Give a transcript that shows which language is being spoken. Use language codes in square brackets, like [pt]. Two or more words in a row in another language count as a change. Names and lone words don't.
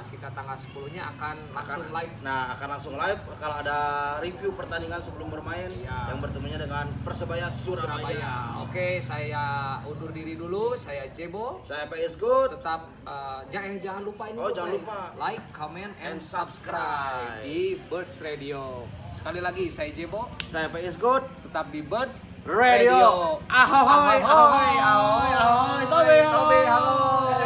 [id] 11, kita tanggal 10-nya akan langsung live. Nah, akan langsung live kalau ada review pertandingan sebelum bermain Ya. yang bertemunya dengan Persebaya Surabaya. Surabaya. Oke, saya undur diri dulu. Saya Jebo. Saya PS Good. Tetap jangan lupa ini. Oh, jangan lupa. [en] Like, comment, and And subscribe subscribe. [id] di Birds Radio. Sekali lagi saya Jebo. Saya PS Good. Tetap di Birds Radio. Ahoy, ahoy, ahoy, ahoy, Tobe, ahoy. halo.